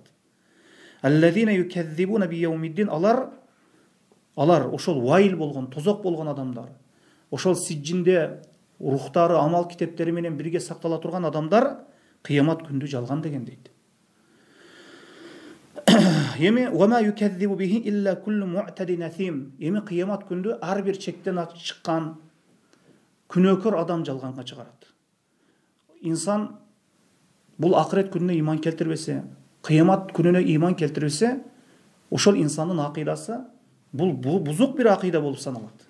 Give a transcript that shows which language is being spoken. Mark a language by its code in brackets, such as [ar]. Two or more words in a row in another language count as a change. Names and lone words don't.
[ar] الذين يكذبون بيوم الدين, [ky] алар ошол вайыл болгон, тозок болгон адамдар. Ошол сиджинде рухтары, амал китептери менен бирге сактала турган адамдар кыямат күндү жалган деген дейт. [ar] Эми وما يكذب به إلا كل معتد أثيم. [ky] Эми кыямат күндү ар бир чектен чыккан күнөөкөр адам жалганга чыгарат. Инсан бул акырет күнүнө иман келтирбесе, кыямат күнүнө иман келтирбесе, ошол инсандын акыйдасы бул бузук бир акыйда болуп саналат.